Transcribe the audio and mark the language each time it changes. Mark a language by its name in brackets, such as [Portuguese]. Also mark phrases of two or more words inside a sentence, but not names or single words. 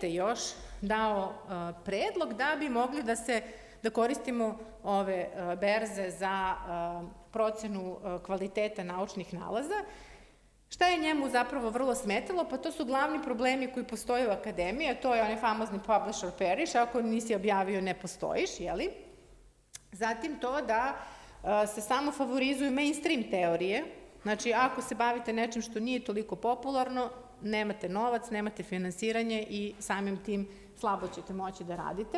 [Serbian] još dao predlog da bi mogli da koristimo ove berze za procenu kvaliteta naučnih nalaza. Šta je njemu zapravo vrlo smetalo? Pa to su glavni problemi koji postoje u akademiji, a to je onaj famozni [English] publish or perish, [Serbian] ako nisi objavio ne postojiš, jeli? Zatim to da se samo favorizuju [English] mainstream teorije, [Serbian] znači ako se bavite nečim što nije toliko popularno, nemate novac, nemate finansiranje i samim tim slabo ćete moći da radite.